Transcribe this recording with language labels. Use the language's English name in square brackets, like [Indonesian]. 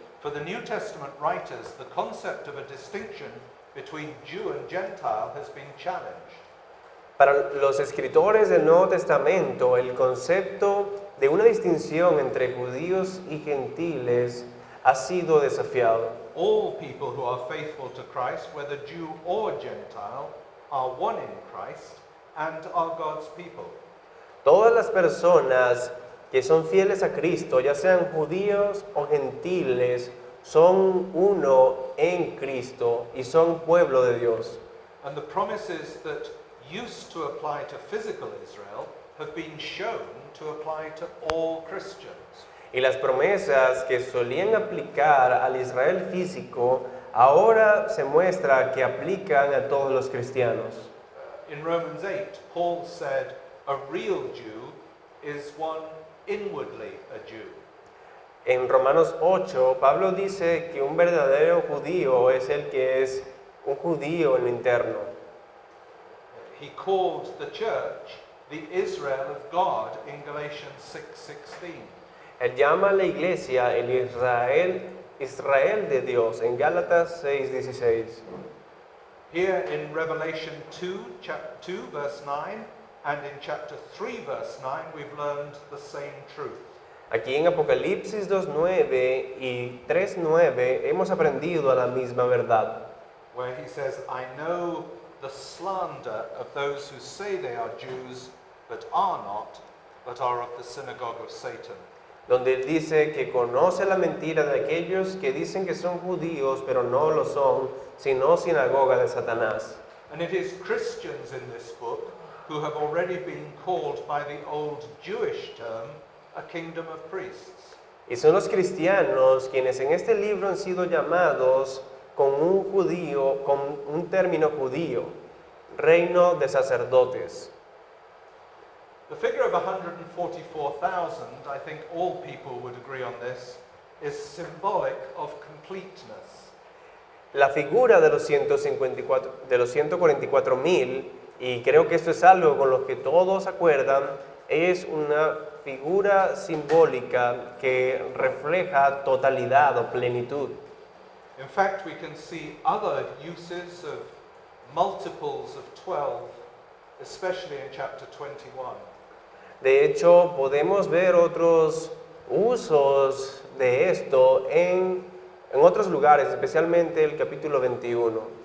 [English] For the New Testament writers, the concept of a distinction between Jew and Gentile has been challenged. [Spanish] Para los escritores del Nuevo Testamento, el concepto de una distinción entre judíos y gentiles ha sido desafiado. [English] All people who are faithful to Christ, whether Jew or Gentile, are one in Christ and are God's people. [Spanish] Todas las personas que son fieles a Cristo, ya sean judíos o gentiles, son uno en Cristo y son pueblo de Dios. [English] And the promises that used to apply to physical Israel have been shown to apply to all Christians. [Spanish] Y las promesas que solían aplicar al Israel físico, ahora se muestra que aplican a todos los cristianos. [English] In Romans 8, Paul said, a real Jew is one inwardly a Jew. [Spanish] En Romanos 8, Pablo dice que un verdadero judío es el que es un judío en lo interno. [English] He called the church the Israel of God in Galatians 6:16. [Spanish] Él llama a la iglesia el Israel de Dios en Gálatas 6:16. [English] Here in Revelation 2, chapter 2, verse 9, and in chapter 3, verse 9, we've learned the same truth. [Spanish] Aquí en Apocalipsis 2:9 y 3:9 hemos aprendido a la misma verdad. [English] Where he says, I know the slander of those who say they are Jews, but are not, but are of the synagogue of Satan. [Spanish] Donde él dice que conoce la mentira de aquellos que dicen que son judíos, pero no lo son, sino sinagoga de Satanás. [English] And it is Christians in this book who have already been called by the old Jewish term, a kingdom of priests. [Spanish] Y son los cristianos quienes en este libro han sido llamados con un término judío, reino de sacerdotes. [English] The figure of 144,000, I think all people would agree on this, is symbolic of completeness. [Spanish] La figura de los 144,000, y creo que esto es algo con lo que todos acuerdan, es una figura simbólica que refleja totalidad o plenitud. [English] In fact, we can see other uses of multiples of 12, especially in chapter 21. [Spanish] De hecho, podemos ver otros usos de esto en otros lugares, especialmente el capítulo 21.